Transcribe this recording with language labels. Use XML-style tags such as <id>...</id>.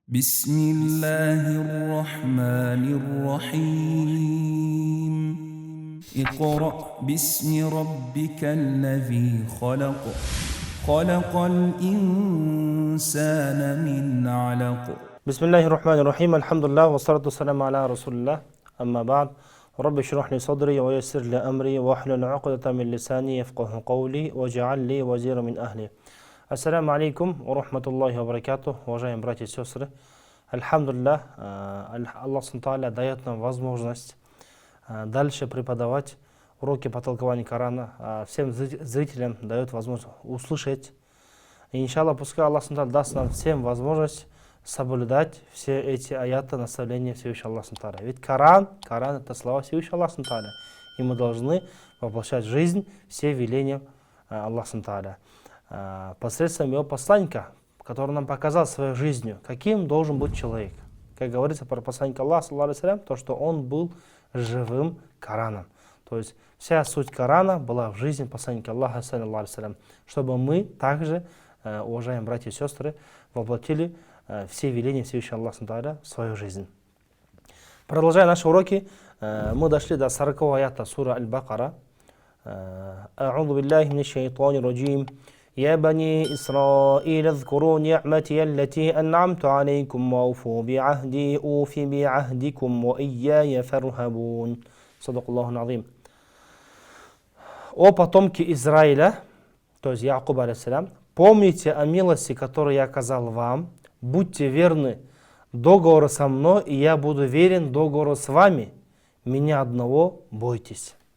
<ar>بسم الله الرحمن الرحيم اقرأ باسم ربك الذي خلق خلق الإنسان من علق بسم الله الرحمن الرحيم الحمد لله والصلاة والسلام على رسول الله أما بعد رب اشرح لي صدري ويسر لي أمري واحلل عقدة من لساني يفقه قولي واجعل لي وزيرا من أهلي. Ассаляму алейкум ва рахматуллахи ва баракатух,</ar> <ru>уважаемые братья и сестры. Альхамдулиллах, Аллах Субхану дает нам возможность дальше преподавать уроки по толкованию Корана. Всем зрителям дает возможность услышать. И иншаллах, пускай Аллах Субхану даст нам всем возможность соблюдать все эти аяты наставления Всевышнего Аллаха Субхану. Ведь Коран это слова Всевышнего Аллаха Субхану. И мы должны воплощать в жизнь все веления Аллаха Субхану посредством его посланника, который нам показал своей жизнью, каким должен быть человек. Как говорится про посланника Аллаха, то, что он был живым Кораном. То есть вся суть Корана была в жизни посланника Аллаха, чтобы мы также, уважаемые братья и сестры, воплотили все веления Всевышнего Аллаха в свою жизнь. Продолжая наши уроки, мы дошли до 40-го аята сура Аль-Бакара.</ru> <ar>А'уду биллахи минаш шайтанир раджим. يا بني إسرائيل اذكروا نعمتي التي أنعمت عليكم وأوفوا بعهدي أوف بعهدكم وإياي فارهبون. صدق الله العظيم.</ar> <ru>О потомки Израиля, то есть Якуб алейхиссалям, помните о милости, которую я оказал вам, будьте верны договору со мной, и я буду верен договору с вами, меня одного бойтесь.</ru>